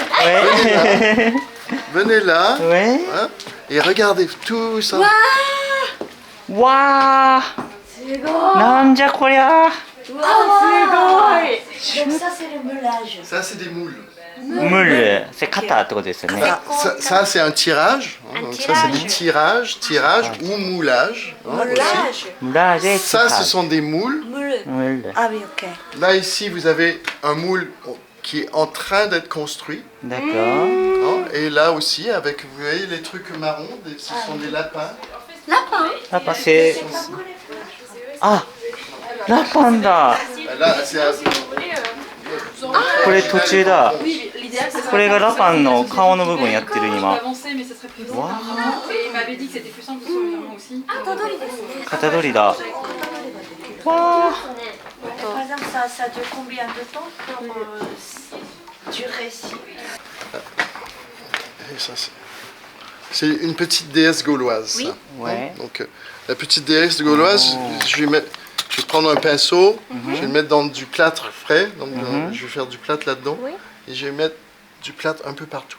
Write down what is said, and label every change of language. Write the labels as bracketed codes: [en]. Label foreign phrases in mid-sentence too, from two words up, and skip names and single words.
[fr] Ouais. Venez là. Ouais. Hein, et regardez tout ça. [ja] Waouh. なんじゃこりゃ. [fr] Donc ça c'est le meulage. Ça, c'est des moules. Moule. C'est [ja] 型ってことですよね。 [fr] Ça, c'est un tirage. Hein, donc ça, c'est des tirage ou moulage. Hein, aussi. Meulage. Moulage. Ça, ce sont des moules. Moule. Moule. Ah oui, ok. Là, ici, vous avez un moule qui est en train d'être construit. D'accord. Hein, et là aussi, avec, vous voyez, les trucs marrons, ce sont des lapins. Papa, c'est... [ja] Ah, ラパンだ。 [fr] Là, c'est un- [ja] これ途中だ。 [fr] Oui, l'idéal, c'est [ja] これがラパンの顔の部分やってる [fr] Je peux [ja] 今。 [fr] avancer, mais ce serait plus simple. Et il m'avait dit que c'était plus simple sur le virement aussi. [ja] 型取りだ。わあ。 [fr] Par exemple, ça dure combien de temps pour durer si et ça, c'est une petite déesse gauloise. Oui. Ça. Ouais. Donc, la petite déesse gauloise, je vais prendre un pinceau, je vais le mettre dans du plâtre frais, donc je vais faire du plâtre là-dedans, et je vais mettre du plâtre un peu partout.